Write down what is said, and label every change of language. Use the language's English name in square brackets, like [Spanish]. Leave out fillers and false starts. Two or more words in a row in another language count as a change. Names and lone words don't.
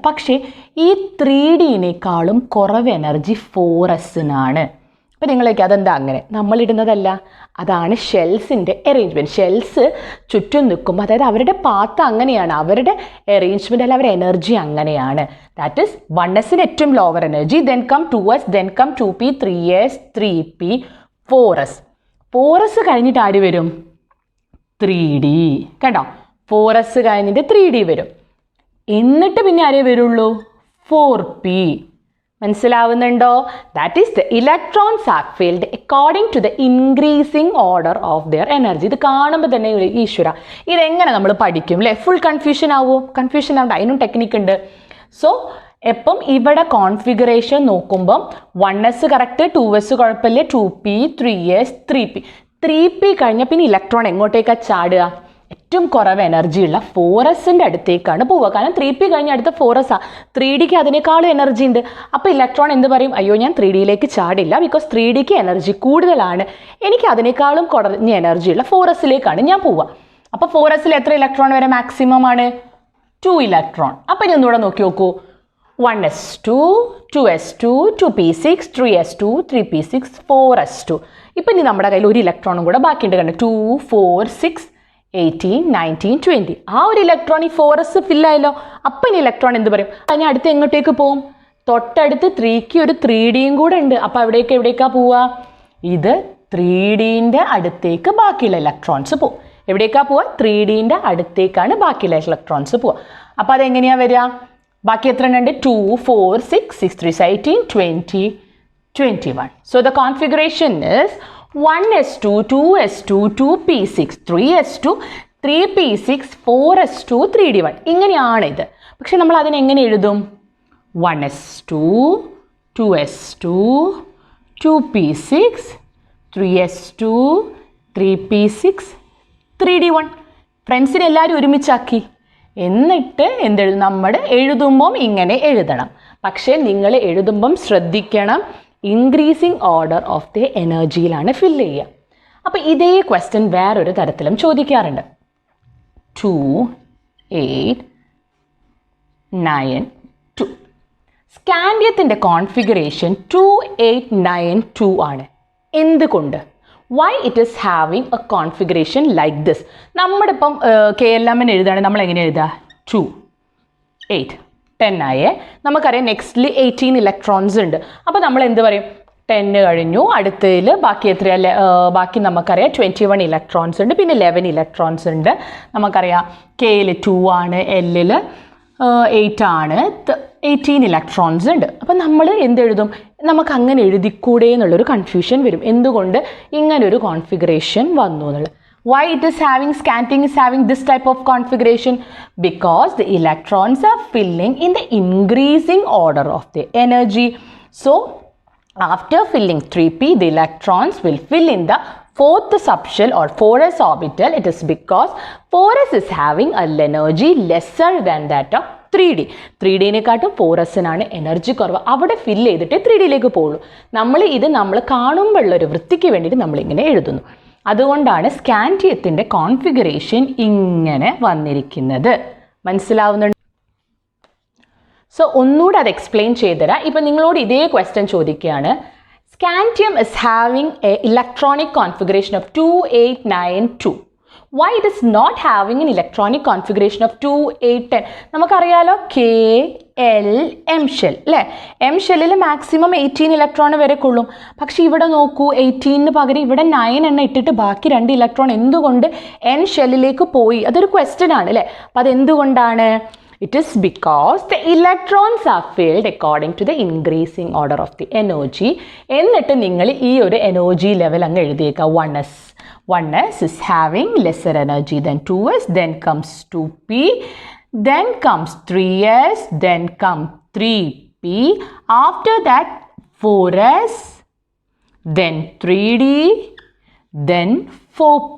[Malayalam] പക്ഷേ ഈ 3dനേക്കാളും കുറവ് എനർജി 4sനാണ്. അപ്പോൾ നിങ്ങളേക്ക് അതെന്താ അങ്ങനെ? നമ്മളിടുന്നതല്ല, അതാണ് ഷെൽസിൻ്റെ അറേഞ്ച്മെൻറ്റ്. ഷെൽസ് ചുറ്റും നിൽക്കുമ്പോൾ അതായത് അവരുടെ പാത്ത് അങ്ങനെയാണ്, അവരുടെ അറേഞ്ച്മെൻറ്റ് അല്ല അവരുടെ എനർജി അങ്ങനെയാണ്. [English] that is [Malayalam] 1sന് ഏറ്റവും [English] lower energy, then come 2s, then come 2p, 3s, 3p, 4s. [Malayalam] 4s കഴിഞ്ഞിട്ട് ആര് വരും? 3d. കണ്ടോ? 4s കഴിഞ്ഞിട്ട് 3d വരും. എന്നിട്ട് പിന്നെ ആരേ വരുള്ളൂ? 4p. മനസ്സിലാവുന്നുണ്ടോ? [English] that is the electrons are filled according to the increasing order of their energy. [Malayalam] ഇത് കാണുമ്പോൾ തന്നെ ഈശ്വര ഇതെങ്ങനെ നമ്മൾ പഠിക്കും അല്ലേ? [English] full confusion [Malayalam] ആവുമോ? കൺഫ്യൂഷൻ ആവണ്ട, അതിനും ടെക്നിക്ക് ഉണ്ട്. സോ എപ്പം ഇവിടെ കോൺഫിഗറേഷൻ നോക്കുമ്പം 1s കറക്റ്റ്, 2s കുഴപ്പമില്ല, 2p, 3s, 3p. 3p കഴിഞ്ഞാൽ പിന്നെ ഇലക്ട്രോൺ എങ്ങോട്ടേക്കാണ് ചാടുക? ഏറ്റവും കുറവ് എനർജിയുള്ള 4sൻ്റെ അടുത്തേക്കാണ് പോവുക. കാരണം 3p കഴിഞ്ഞ അടുത്ത 4s ആണ്. 3dക്ക് അതിനേക്കാളും എനർജി ഉണ്ട്. അപ്പോൾ ഇലക്ട്രോൺ എന്ത് പറയും? അയ്യോ ഞാൻ 3dയിലേക്ക് ചാടില്ല, ബിക്കോസ് 3dക്ക് എനർജി കൂടുതലാണ്, എനിക്ക് അതിനേക്കാളും കുറഞ്ഞ എനർജിയുള്ള 4sലേക്കാണ് ഞാൻ പോവുക. അപ്പോൾ 4sൽ എത്ര ഇലക്ട്രോൺ വരെ മാക്സിമം ആണ്? 2 ഇലക്ട്രോൺ. അപ്പോൾ ഇനി ഒന്നുകൂടെ നോക്കി നോക്കൂ. 1s2, 2s2, 2p6, 3s2, 3p6, 4s2. ഇപ്പം ഇനി നമ്മുടെ കയ്യിൽ ഒരു ഇലക്ട്രോണും കൂടെ ബാക്കിയുണ്ട്. കണ്ടോ? 2, 4, 6, 18, 19, 20. ആ ഒരു ഇലക്ട്രോൺ ഈ 4s ഫില്ലായല്ലോ. അപ്പം ഇനി ഇലക്ട്രോൺ എന്ത് പറയും? അതിന് അടുത്ത് എങ്ങോട്ടേക്ക് പോവും? തൊട്ടടുത്ത് 3ക്ക് ഒരു 3dയും കൂടെ ഉണ്ട്. അപ്പോൾ എവിടേക്കാണ് പോവുക? ഇത് 3dൻ്റെ അടുത്തേക്ക് ബാക്കിയുള്ള ഇലക്ട്രോൺസ് പോവും. എവിടേക്കാണ് പോവുക? 3dൻ്റെ അടുത്തേക്കാണ് ബാക്കിയുള്ള ഇലക്ട്രോൺസ് പോവുക. അപ്പോൾ അതെങ്ങനെയാണ് വരിക? ബാക്കി എത്ര ഉണ്ട്? 2, 4, 6, 6, 3, 18, 20, 21. [English] So the configuration is 1s2, 2s2, 2p6, 3s2, 3p6, 4s2, [Malayalam] 3d1. ഇങ്ങനെയാണ് ഇത്. പക്ഷെ നമ്മൾ അതിനെങ്ങനെ എഴുതും? 1s2, 2s2, 2p6, 3s2, 3p6, 3d1. ഫ്രണ്ട്സിനെ എല്ലാവരും ഒരുമിച്ചാക്കി. എന്നിട്ട് എന്തെഴുതും? നമ്മൾ എഴുതുമ്പം ഇങ്ങനെ എഴുതണം. പക്ഷേ നിങ്ങൾ എഴുതുമ്പം ശ്രദ്ധിക്കണം, [English] increasing order of the [Malayalam] എനർജിയിലാണ് ഫില്ല് ചെയ്യുക. അപ്പോൾ ഇതേ ക്വസ്റ്റ്യൻ വേറൊരു തരത്തിലും ചോദിക്കാറുണ്ട്. 2, 8, 9, 2. സ്കാൻഡിയത്തിൻ്റെ കോൺഫിഗറേഷൻ 2, 8, 9, 2 ആണ്. എന്തുകൊണ്ട്? [English] why it is having a configuration like this? [Malayalam] നമ്മുടെ ഇപ്പം KLMN എഴുതുകയാണെങ്കിൽ നമ്മൾ എങ്ങനെ എഴുതുക? 2, 8, 10 ആയേ. നമുക്കറിയാം നെക്സ്റ്റിൽ 18 ഇലക്ട്രോൺസ് ഉണ്ട്. അപ്പോൾ നമ്മൾ എന്ത് പറയും? 10 കഴിഞ്ഞു, അടുത്തതിൽ ബാക്കി എത്രയല്ലേ? ബാക്കി നമുക്കറിയാം 21 ഇലക്ട്രോൺസ് ഉണ്ട്, പിന്നെ 11 ഇലക്ട്രോൺസ് ഉണ്ട്. നമുക്കറിയാം Kയിൽ 2 ആണ്, Lൽ 8 ആണ്, 18 ഇലക്ട്രോൺസ് ഉണ്ട്. അപ്പം നമ്മൾ എന്തെഴുതും? നമുക്ക് അങ്ങനെ എഴുതിക്കൂടെ എന്നുള്ളൊരു കൺഫ്യൂഷൻ വരും. എന്തുകൊണ്ട് ഇങ്ങനൊരു കോൺഫിഗറേഷൻ വന്നു എന്നുള്ളത്? [English] Why it is having scanting is having this type of configuration? Because the electrons are filling in the increasing order of the energy. So after filling 3p, the electrons will fill in the fourth subshell or 4s orbital. It is because 4s is having an energy lesser than that of 3d. [Malayalam] 3dനെക്കാട്ടും 4sനാണ് എനർജി കുറവ്. അവിടെ ഫില്ല് ചെയ്തിട്ട് 3dയിലേക്ക് പോകുള്ളൂ. നമ്മൾ കാണുമ്പോഴുള്ളൊരു വൃത്തിക്ക് വേണ്ടിയിട്ട് നമ്മളിങ്ങനെ എഴുതുന്നു. അതുകൊണ്ടാണ് സ്കാൻഡിയത്തിൻ്റെ കോൺഫിഗറേഷൻ ഇങ്ങനെ വന്നിരിക്കുന്നത്. മനസ്സിലാവുന്നുണ്ട്? സോ ഒന്നുകൂടെ അത് എക്സ്പ്ലെയിൻ ചെയ്തുതരാം. ഇപ്പം നിങ്ങളോട് ഇതേ ക്വസ്റ്റ്യൻ ചോദിക്കുകയാണ്. [English] scandium is having a electronic configuration of 2, 8, 9, 2. Why it is not having an electronic configuration of 2, 8, 10? [Malayalam] നമുക്കറിയാലോ K, L, M shell അല്ലേ? M ഷെല്ലിൽ മാക്സിമം 18 ഇലക്ട്രോൺ വരെ കൊള്ളും. പക്ഷെ ഇവിടെ നോക്കൂ, 18 പകരം ഇവിടെ 9 എണ്ണം ഇട്ടിട്ട് ബാക്കി 2 ഇലക്ട്രോൺ എന്തുകൊണ്ട് N ഷെല്ലിലേക്ക് പോയി? അതൊരു ക്വസ്റ്റ്യൻ ആണ് അല്ലേ? അപ്പോൾ അതെന്തുകൊണ്ടാണ്? [English] It is because the electrons are filled according to the increasing order of the energy. [Malayalam] എന്നിട്ട് നിങ്ങൾ ഈ ഒരു എനർജി ലെവൽ അങ്ങ് എഴുതിയേക്കുക. [English] 1s. 1s is having lesser energy than 2s. Then comes 2p. Then comes 3s. Then comes 3p. After that 4s. Then 3d. Then 4p.